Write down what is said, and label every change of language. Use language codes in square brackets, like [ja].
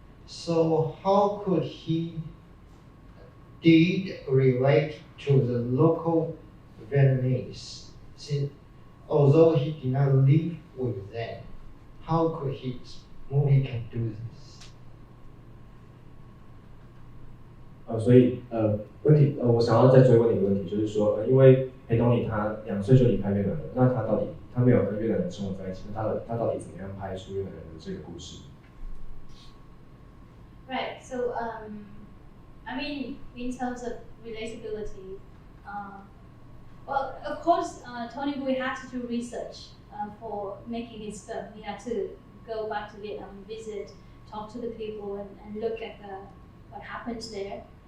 [en] So how could he did relate to the local Vietnamese? Since, although he did not live with them, how could his movie can do this? [zh] 所以问题我想要再追问你一个问题，就是说因为裴东尼他2岁就离开越南了，那他没有跟越南人生活在一起，那他到底怎么样拍出越南人的这个故事？ [en] Right. So, I mean, in terms of relatability, well, of course, Tony Bui had to do research for making his film. He had to go back to Vietnam, visit, talk to the people, and look at what happens there.